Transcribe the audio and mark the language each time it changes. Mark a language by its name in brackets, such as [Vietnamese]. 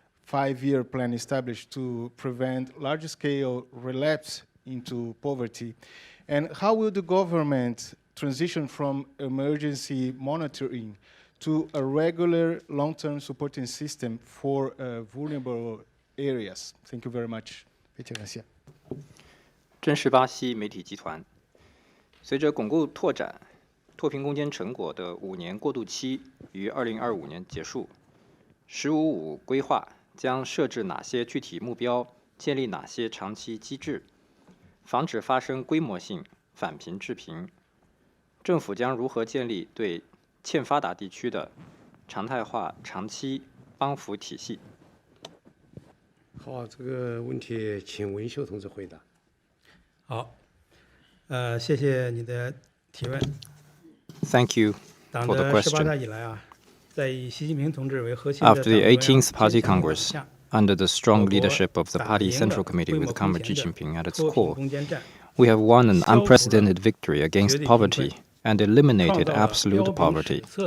[English] 5-year plan established to prevent large-scale relapse into poverty? And how will the government transition from emergency monitoring to a regular long-term supporting system for vulnerable areas? Thank you very much. [Chinese] 非常感谢。真实巴西媒体集团，随着巩固拓展脱贫攻坚成果的5年过渡期于2025年结束，“15-5”规划将设置哪些具体目标，建立哪些长期机制，防止发生规模性返贫致贫？政府将如何建立对欠发达地区的常态化长期帮扶体系？好，这个问题请文秀同志回答。好，谢谢你的提问。 [English] Thank you [Chinese] 党 [English] for the [Chinese] 的18大 [English] question. [Chinese] 以来啊，在以习近平同志为核心的 [English] After the 18th Party Congress, under the strong leadership of the Party Central Committee with Comrade Xi Jinping at its core, we have won an unprecedented victory against poverty and eliminated absolute poverty.